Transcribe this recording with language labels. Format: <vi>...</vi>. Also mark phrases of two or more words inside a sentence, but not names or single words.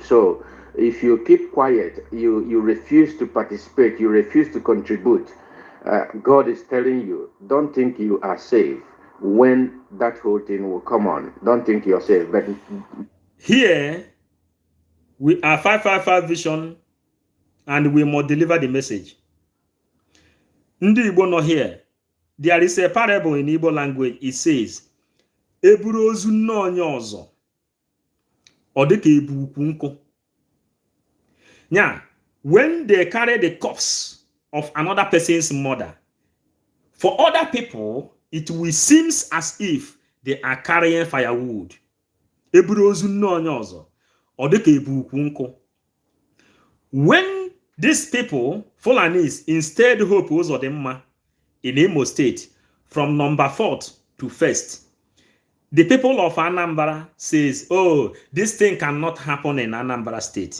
<en>So if you keep quiet, you refuse to participate, you refuse to contribute, God is telling you, don't think you are safe when that whole thing will come on. Don't think you're safe. But here, we are 555 Vision, and we must deliver the message. Ndi Igbo no here. There is a parable in Igbo language. It says,</en> <ig>"Eburu ozu nno onye ọzọ, ọ dị ka ebu ukwu nkụ."</ig> <en>Now, when they carry the corpse of another person's mother, for other people, it will seem as if they are carrying firewood.</en> <ig>Eburu ozu nno onye ọzọ, ọ dị ka ebu ukwu nkụ.</ig> <en>When these people, Fulanis, instead hope Uzodimma in Imo State, from number 4th to 1st, the people of Anambra says, oh, this thing cannot happen in Anambra State.</en>